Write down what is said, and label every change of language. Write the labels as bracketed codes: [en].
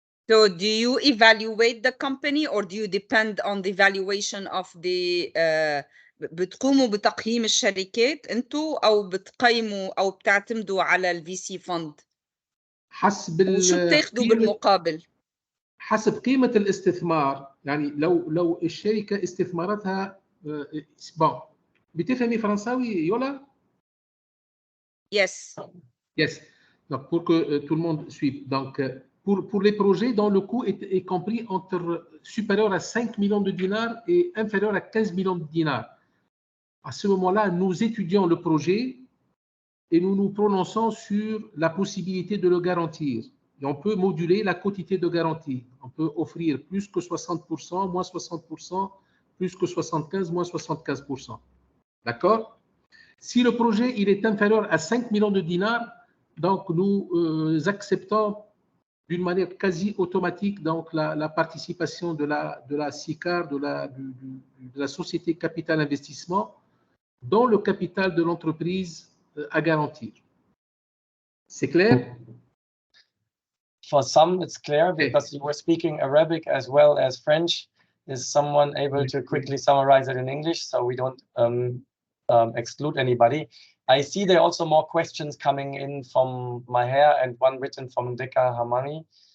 [en] So do you evaluate the company, or do you depend on the valuation of the [ar] بتقوموا بتقييم الشركات انتوا او بتقيموا او بتعتمدوا على ال [en] VC fund؟ [ar] حسب وشو بتاخدوا بالمقابل؟ حسب قيمة الاستثمار. يعني لو الشركة استثماراتها bon. بتفهمي فرنساوي يولا؟ [en] Yes. Yes. [fr] Donc pour que tout le monde suive. Donc pour les projets dont le coût est compris entre supérieur à 5 millions de dinars et inférieur à 15 millions de dinars. À ce moment-là, nous étudions le projet et nous nous prononçons sur la possibilité de le garantir. Et on peut moduler la quantité de garantie. On peut offrir plus que 60%, moins 60%, plus que 75%, moins 75%. D'accord? Si le projet il est inférieur à 5 millions de dinars, donc nous acceptons d'une manière quasi automatique donc la participation de la SICAR, de la société capital investissement, dans le capital de l'entreprise à garantir. C'est clair? [en] For some, it's clear because you were speaking Arabic as well as French. Is someone able to quickly summarize it in English so we don't exclude anybody? I see there are also more questions coming in from Maher and one written from Deka Hamani.